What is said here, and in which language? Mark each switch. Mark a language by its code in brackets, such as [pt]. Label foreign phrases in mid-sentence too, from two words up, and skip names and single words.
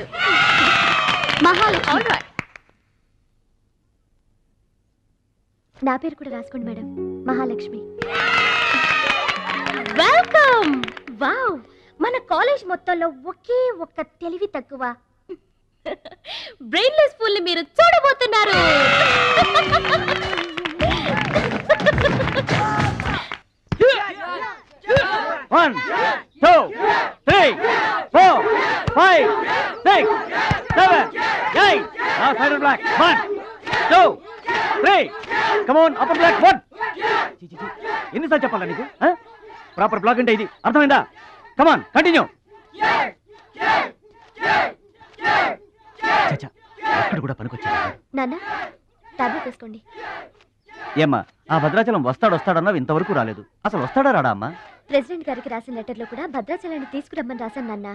[te] మహాలక్ష్మి. నా పేరు కూడా రాసుకోండి మేడం. మహాలక్ష్మి. వెల్కమ్. వావ్, మన కాలేజ్ మొత్తంలో ఒకే ఒక్క తెలివి తక్కువ [en] brainless fool [te] ని మీరు చూడబోతున్నారు. [en] One, 2, 3, 4, 5, 6, 7, 8. Now final black. 1, 2, 3. Come on, upper black. 1. [te] ఎన్నిసార్లు చెప్పాలా నీకు? [en] proper block [te] అంటే ఇది, అర్థమైందా? [en] Come on, continue. [te] చచ్చా, అక్కడ కూడా పనికొచ్చా. నాన్న టాబ్లెట్ తీసుకోండి. ఏమ్మా, ఆ భద్రాచలం వస్తాడన్నావు, ఇంతవరకు రాలేదు. అసలు వస్తాడా రాడా అమ్మా? ప్రెసిడెంట్ గారికి రాసిన లెటర్లో కూడా భద్రాచలాన్ని తీసుకురమ్మని రాశాను నాన్న.